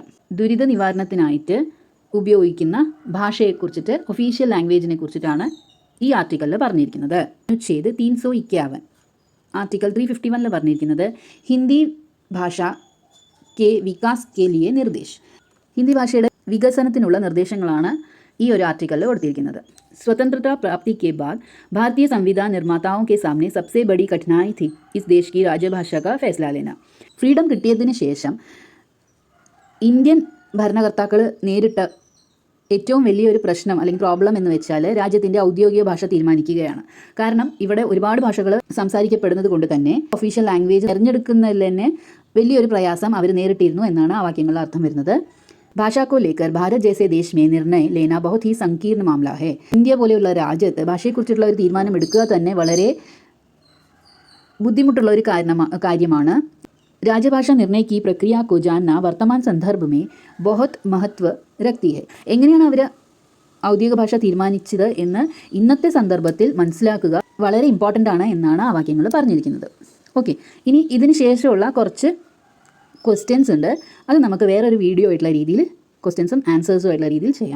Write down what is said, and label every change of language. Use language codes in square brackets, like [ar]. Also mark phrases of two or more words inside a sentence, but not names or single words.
[ml] ദുരിത നിവാരണത്തിനായിട്ട് ഉപയോഗിക്കുന്ന ഭാഷയെക്കുറിച്ചിട്ട്, [en] official language [ml] കുറിച്ചിട്ടാണ് ഈ ആർട്ടിക്കലിൽ പറഞ്ഞിരിക്കുന്നത്. [hi] അനുച്ഛേദ് 351 [ml] ആർട്ടിക്കൽ 351 പറഞ്ഞിരിക്കുന്നത് [hi] हिंदी भाषा के विकास के लिए निर्देश. [ml] ഹിന്ദി ഭാഷയുടെ വികസനത്തിനുള്ള നിർദ്ദേശങ്ങളാണ് ഈ ഒരു ആർട്ടിക്കലിൽ കൊടുത്തിരിക്കുന്നത്. [hi] स्वतंत्रता प्राप्ति के बाद भारतीय संविधान निर्माताओं के सामने सबसे बड़ी कठिनाई थी इस देश की राजभाषा का फैसला लेना. [ml] ഫ്രീഡം കിട്ടിയതിന് ശേഷം ഇന്ത്യൻ ഭരണകർത്താക്കൾ നേരിട്ട ഏറ്റവും വലിയൊരു പ്രശ്നം അല്ലെങ്കിൽ പ്രോബ്ലം എന്ന് വെച്ചാൽ രാജ്യത്തിൻ്റെ ഔദ്യോഗിക ഭാഷ തീരുമാനിക്കുകയാണ്. കാരണം ഇവിടെ ഒരുപാട് ഭാഷകൾ സംസാരിക്കപ്പെടുന്നത് കൊണ്ട് തന്നെ [en] official language [ml] തിരഞ്ഞെടുക്കുന്നതിൽ തന്നെ വലിയൊരു പ്രയാസം അവർ നേരിട്ടിരുന്നു എന്നാണ് ആ വാക്യങ്ങളുടെ അർത്ഥം വരുന്നത്. [hi] ഭാഷ को लेकर भारत जैसे देश में निर्णय लेना बहुत ही संकीर्ण मामला है. [ml] ഇന്ത്യ പോലെയുള്ള രാജ്യത്ത് ഭാഷയെക്കുറിച്ചുള്ള ഒരു തീരുമാനം എടുക്കുക തന്നെ വളരെ ബുദ്ധിമുട്ടുള്ള ഒരു കാര്യമാണ്. [hi] राजभाषा निर्णय की प्रक्रिया को जानना वर्तमान संदर्भ में बहुत महत्व रखती है. [ml] എങ്ങനെയാണ് അവർ ഔദ്യോഗിക ഭാഷ തീരുമാനിച്ചത് എന്ന് ഇന്നത്തെ സന്ദർഭത്തിൽ മനസ്സിലാക്കുക വളരെ ഇമ്പോർട്ടൻ്റ് ആണ് എന്നാണ് ആ വാക്യങ്ങൾ പറഞ്ഞിരിക്കുന്നത്. ഓക്കെ, ഇനി ഇതിന് ശേഷമുള്ള കുറച്ച് ക്വസ്റ്റ്യൻസ് ഉണ്ട്. അത് നമുക്ക് വേറൊരു വീഡിയോ ആയിട്ടുള്ള രീതിയിൽ [en] questions answers [ml] ആയിട്ടുള്ള രീതിയിൽ ചെയ്യാം.